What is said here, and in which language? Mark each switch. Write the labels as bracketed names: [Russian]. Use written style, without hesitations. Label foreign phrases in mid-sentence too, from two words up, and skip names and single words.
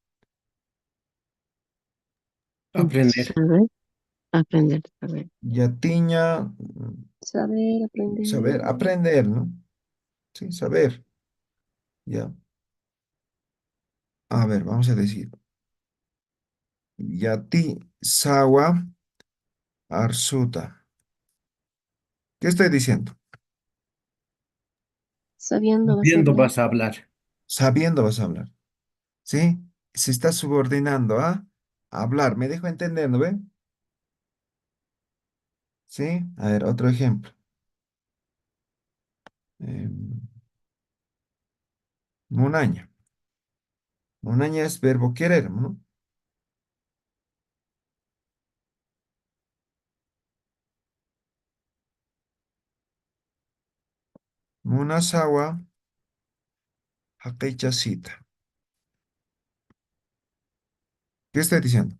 [Spanish] Aprender. Saber, aprender, saber. Yatiña, Saber, aprender. saber, aprender, ¿no? Sí, saber, ya. A ver, vamos a decir. [Aymara] Yati, sawa, arsuta. [Spanish] ¿Qué estoy diciendo? Sabiendo vas a Viendo hablar. vas a hablar. Sabiendo vas a hablar, ¿sí? Se está subordinando a hablar. ¿Me dejo entender, no ve? ¿Sí? A ver, otro ejemplo. Em, Munaña. Munaña es verbo querer, ¿no? [Aymara] Munasawa, hakeichasita. [Spanish] ¿Qué estoy diciendo?